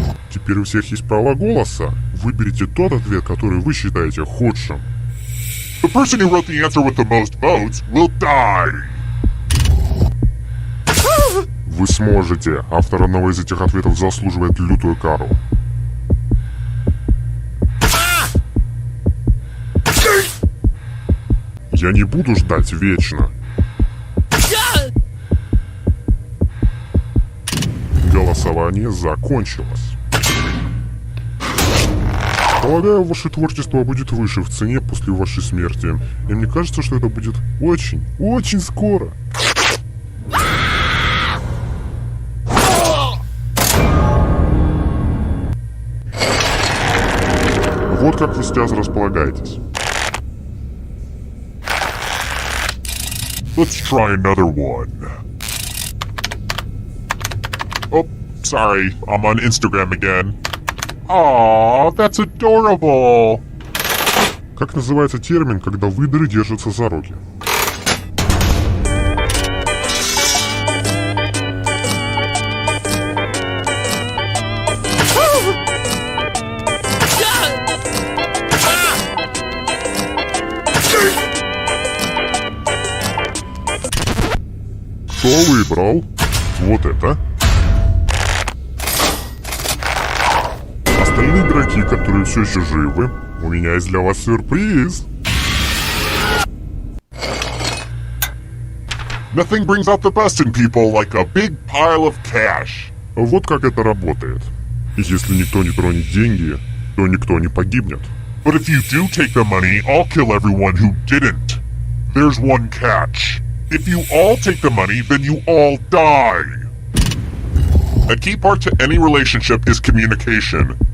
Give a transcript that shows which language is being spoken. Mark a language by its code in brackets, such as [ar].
[ru] Теперь у всех есть право голоса. Выберите тот ответ, который вы считаете худшим. [en] The person who wrote the answer with the most votes will die. [ru] Вы сможете. Автор одного из этих ответов заслуживает лютую кару. Я не буду ждать вечно. Голосование закончилось. Полагаю, ваше творчество будет выше в цене после вашей смерти. И мне кажется, что это будет очень, очень скоро. Вот как вы сейчас располагаетесь. [en] Let's try another one. Oh, sorry, I'm on Instagram again. Aw, that's adorable. [ru] Как называется термин, когда выдры держатся за руки? Кто выбрал вот это? Остальные игроки, которые все еще живы, у меня есть для вас сюрприз. [en] Nothing brings out the best in people like a big pile of cash. [ru] Вот как это работает. Если никто не тронет деньги, то никто не погибнет. [en] But if you do take the money, I'll kill everyone who didn't. There's one catch. If you all take the money, then you all die. A key part to any relationship is communication.